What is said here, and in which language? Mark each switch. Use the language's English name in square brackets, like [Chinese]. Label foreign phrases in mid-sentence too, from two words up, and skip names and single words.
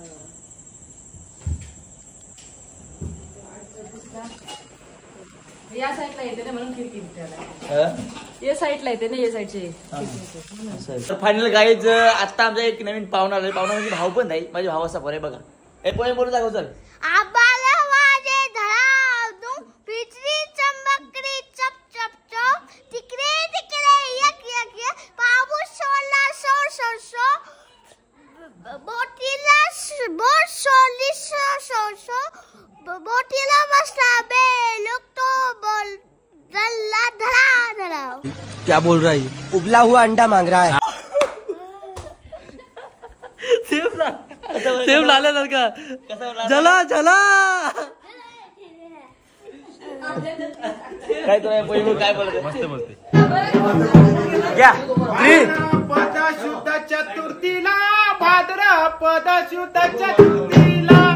[Marathi] या साईडला येते ना म्हणून खिडकी या साईडला येते ना या साईडचे. तर [English] final guys [Marathi] आता आमचा एक नवीन पाहुणा आला. पाहुणा म्हणजे भाऊ पण नाही माझे भावाचा बरं आहे बघा. हे पोहे बोलू दाखव चल. आबाला वाजे धडावतो पिचरी चंबकरी चप चप चप तिकडे तिकडे यक यक यक पाऊस सोला सोर सोर सो बोटीला बोट सोली सो सो सो बोटीला बसला बे लोग तो बोल दल्ला धड़ा धड़ा. [Hindi] क्या बोल रहा है उबला हुआ अंडा मांग रहा है. [Marathi] सेम लाल्यासारखा जला जला काय तो काय बोलत मस्त बोलते. शुद्ध चतुर्थीला भाद्रपद शुद्ध चतुर्थीला